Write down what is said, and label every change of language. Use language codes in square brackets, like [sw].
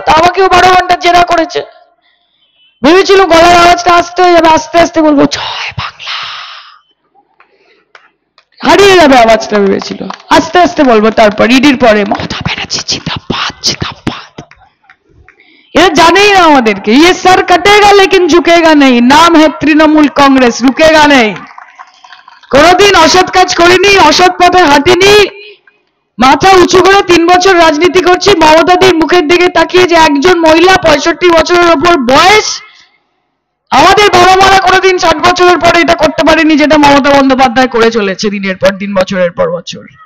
[bn] তা আমাকেও 12 ঘন্টা জেরা করেছে। ভেবেছিল গলার আওয়াজটা আসতে হয়ে যাবে, আস্তে আস্তে বলবো জয় বাংলা, হারিয়ে যাবে আওয়াজটা ভেবেছিল। আস্তে আস্তে বলবো, তারপর ইডির পরে মমতা ব্যানার্জি জিন্দাবাদ জিন্দাবাদ। এরা জানেই না আমাদেরকে, [hi] ये सर कटेगा लेकिन झुकेगा नहीं, नाम है तृणमूल कांग्रेस, रुकेगा नहीं। [bn] কোনদিন অসৎ কাজ করিনি, অসৎ পথে হাঁটিনি, মাথা উঁচু করে 3 বছর রাজনীতি করছি। মমতাদির মুখের দিকে তাকিয়ে যে একজন মহিলা 65 বছরের ওপর বয়স, আমাদের বাবা মারা কোনোদিন 60 বছরের পরে এটা করতে পারেনি যেটা মমতা বন্দ্যোপাধ্যায় করে চলেছে দিনের পর দিন, বছরের পর বছর।